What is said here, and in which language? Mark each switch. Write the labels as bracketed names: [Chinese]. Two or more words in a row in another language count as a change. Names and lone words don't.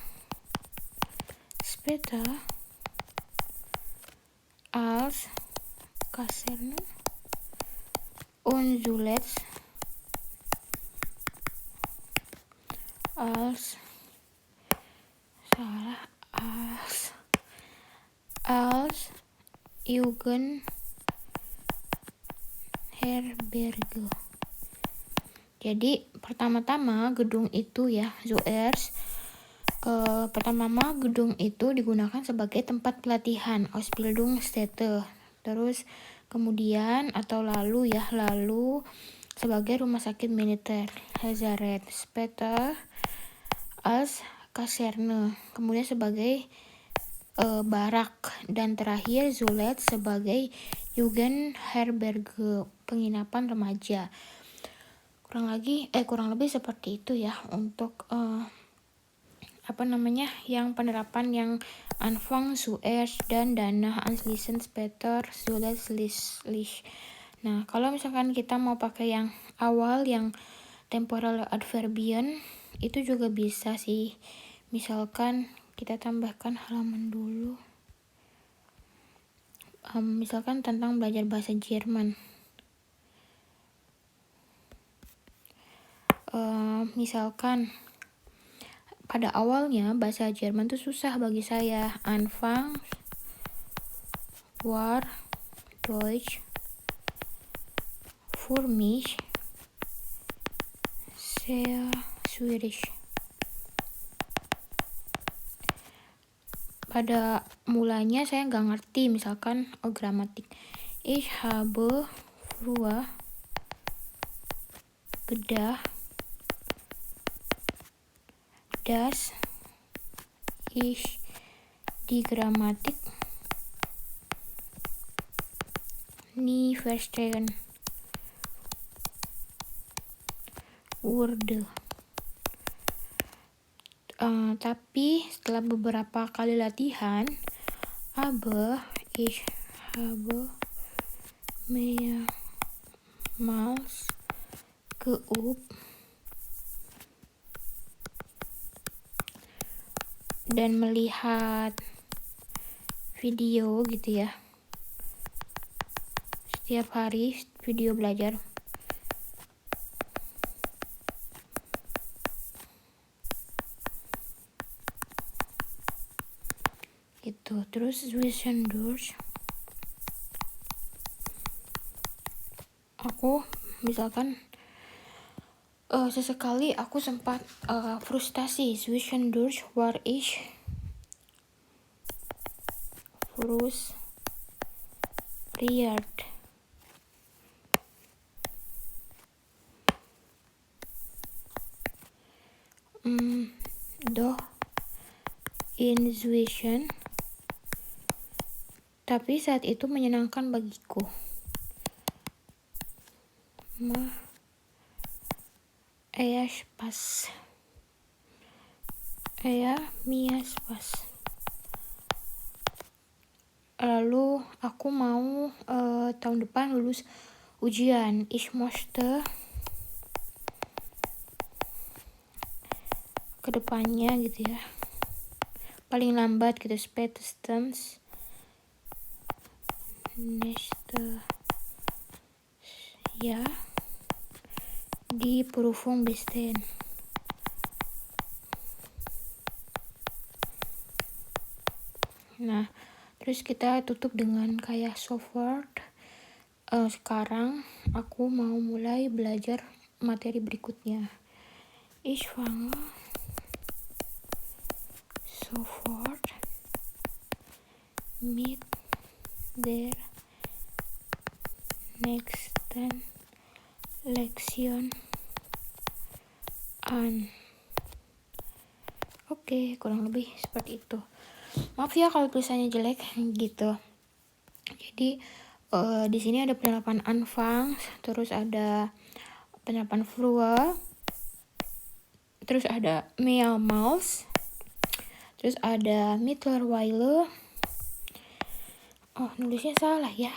[German] Später als Kaserne und zuletzt als Jugendherberge. [Indonesian] Jadi pertama-tama gedung itu ya, pertama gedung itu digunakan sebagai tempat pelatihan, Ausbildungsstätte. Terus kemudian atau lalu sebagai rumah sakit militer, Lazarett. [German] Später als Kaserne, [Indonesian] kemudian sebagai barak, dan terakhir zuletzt sebagai Jugendherberge, penginapan remaja. Kurang lebih seperti itu ya untuk yang penerapan yang [German] Anfang, zuerst, [Indonesian] dan [German] danach, anschließend, später, zuletzt, schließlich. [Indonesian] Nah, kalau misalkan kita mau pakai yang awal, yang temporal adverbian, itu juga bisa sih. Misalkan kita tambahkan halaman dulu. Misalkan tentang belajar bahasa Jerman. Misalkan pada awalnya bahasa Jerman tuh susah bagi saya. [German] Anfang war Deutsch für mich sehr schwierig. [Indonesian] Pada mulanya saya nggak ngerti, misalkan gramatik. [German] Ich habe früher gedacht, dass ich die Grammatik nie verstehen würde. [Indonesian] Tapi setelah beberapa kali latihan, [German] ich habe mehrmals geübt [Indonesian] dan melihat video gitu ya, setiap hari video belajar. Gitu. Terus zwischendurch aku misalkan sesekali aku sempat frustasi. [German] Zwischendurch war ich frustriert. Doch inzwischen, [Indonesian] tapi saat itu menyenangkan bagiku. [German] Mir Spaß. [Indonesian] Lalu aku mau tahun depan lulus ujian. [German] Ich möchte [Indonesian] kedepannya gitu ya, paling lambat gitu, [German] spätestens nächste Jahr die Prüfung bestehen. [Indonesian] Nah, terus kita tutup dengan kayak sofort. Sekarang aku mau mulai belajar materi berikutnya. [German] Ich fange sofort mit der nächsten Lektion an. [Indonesian] Oke, kurang lebih seperti itu. Maaf ya kalau tulisannya jelek gitu. Jadi di sini ada penerapan Anfang, terus ada penerapan früher, terus ada mehrmals, terus ada mittlerweile, Oh, nulisnya salah ya.